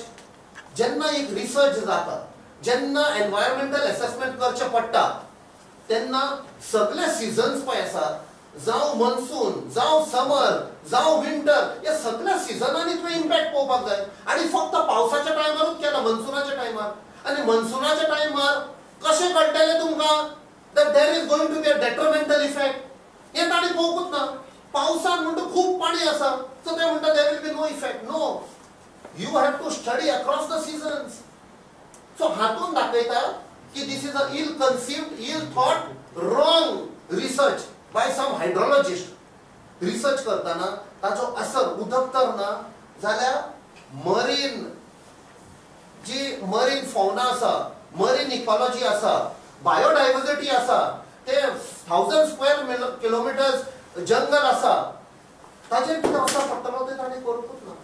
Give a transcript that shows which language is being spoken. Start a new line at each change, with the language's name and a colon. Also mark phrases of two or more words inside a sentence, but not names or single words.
Konkani: जेन्ना एक रिसर्च जाता, जेन्ना
English: environmental assessment
Konkani: करचें पडटा, तेन्ना सगळे सिजन्स पळय आसा, जावं मनसून, जावं समर, जावं विंटर, या सगळ्या सिजनांनी तुवें इम्पॅक्ट पळोवपाक जाय. आणि फक्त पावसाच्या टायमारूच केला, मनसुनाच्या टायमार. आणि मनसुनाच्या टायमार कशें कळटलें तुमकां
English: that there is going to be a detrimental effect?
Konkani: हे ताणी पळोवपूच ना. पावसान म्हणटा खूब पाणी आसा, सो ते म्हणटा
English: there will be no effect. No, you have to study across the seasons.
Konkani: सो हातून दाखयता की
English: this is a ill conceived, ill thought, wrong research by some hydrologist.
Konkani: रिसर्च करताना ताचो असर उदक तर ना जाल्यार मरीन जी
English: marine fauna
Konkani: आसा,
English: marine ecology
Konkani: आसा, बायोडायव्हर्सिटी आसा, ते 1000
English: square kilometers
Konkani: जंगल आसा, ताचेर कितें असर पडटलो ते ताणें करूंकूच ना.